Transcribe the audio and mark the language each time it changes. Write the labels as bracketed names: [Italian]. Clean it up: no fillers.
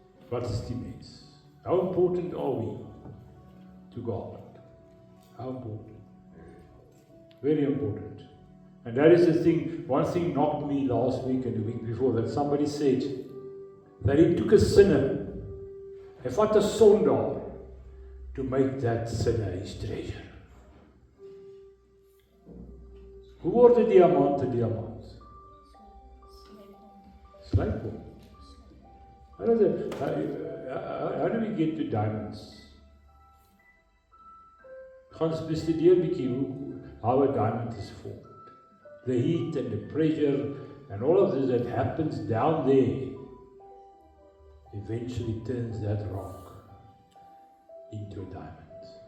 [Afrikaans] Wat is die mens? [English] How important are we to God? How important? Very important. And that is the thing, one thing knocked me last week and the week before, that somebody said that he took a sinner, [Afrikaans] hy vat 'n sondaar, [English] to make that sinner his treasure. [Afrikaans] Hoe word 'n diamant 'n diamant? Slyp hom. [English] How do we get to diamonds? [Afrikaans] Gaan bestudeer 'n bietjie [English] how a diamond is formed. The heat and the pressure and all of this that happens down there eventually turns that rock into a diamond.